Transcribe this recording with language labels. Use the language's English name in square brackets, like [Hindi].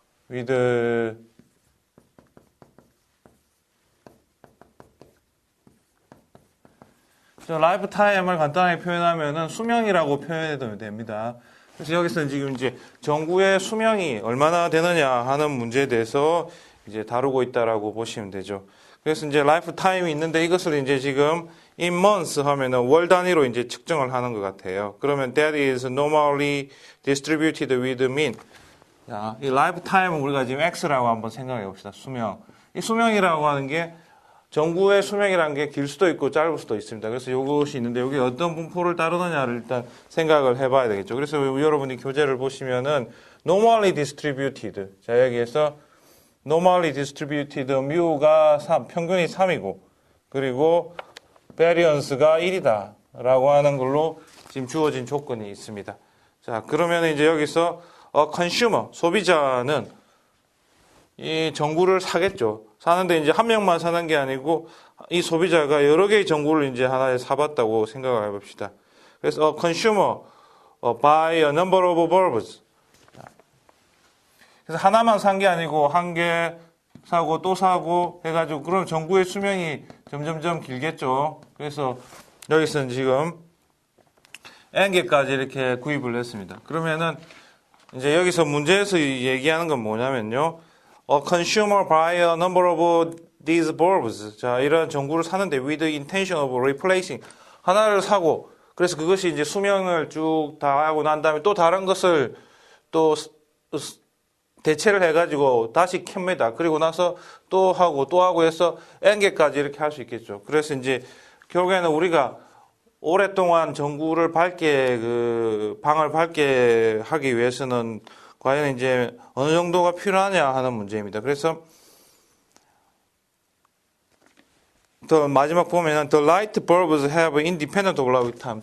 [Korean] with 라이프 타임을 간단하게 표현하면은 수명이라고 표현해도 됩니다. 그래서 여기서는 지금 이제 전구의 수명이 얼마나 되느냐 하는 문제에 대해서 이제 다루고 있다라고 보시면 되죠. 그래서 이제 라이프 타임이 있는데 이것을 이제 지금 in months 하면은 월 단위로 이제 측정을 하는 것 같아요. [English] 그러면 that is normally distributed with mean. [Korean] 자, 이 라이프 타임은 우리가 지금 X라고 한번 생각해 봅시다. 수명. 이 수명이라고 하는 게 전구의 수명이라는 게 길 수도 있고 짧을 수도 있습니다. 그래서 이것이 있는데 여기 어떤 분포를 따르느냐를 일단 생각을 해봐야 되겠죠. 그래서 여러분이 교재를 보시면은 normally distributed. 자, 여기에서 normally distributed mu가 3, 평균이 3이고 그리고 variance가 1이다 라고 하는 걸로 지금 주어진 조건이 있습니다. 자, 그러면 이제 여기서 consumer, 소비자는 이 전구를 사겠죠. 사는데 이제 한 명만 사는 게 아니고 이 소비자가 여러 개의 전구를 이제 하나에 사봤다고 생각을 해봅시다. [English] 그래서 consumer buy a number of bulbs. [Korean] 그래서 하나만 산 게 아니고 한 개 사고 또 사고 해가지고 그럼 전구의 수명이 점점점 길겠죠. 그래서 여기서는 지금 n개까지 이렇게 구입을 했습니다. 그러면은 이제 여기서 문제에서 얘기하는 건 뭐냐면요. [English] consumer buy a number of these bulbs. 자, 이런 전구를 사는데 with the intention of replacing. [Korean] 하나를 사고, 그래서 그것이 이제 수명을 쭉 다 하고 난 다음에 또 다른 것을 또 대체를 해가지고 다시 켭니다. 그리고 나서 또 하고 해서 n개까지 이렇게 할 수 있겠죠. 그래서 이제 결국에는 우리가 오랫동안 전구를 방을 밝게 하기 위해서는 과연 이제 어느 정도가 필요하냐 하는 문제입니다. [English] 그래서 더 마지막 보면은 the light bulbs have independent of light time.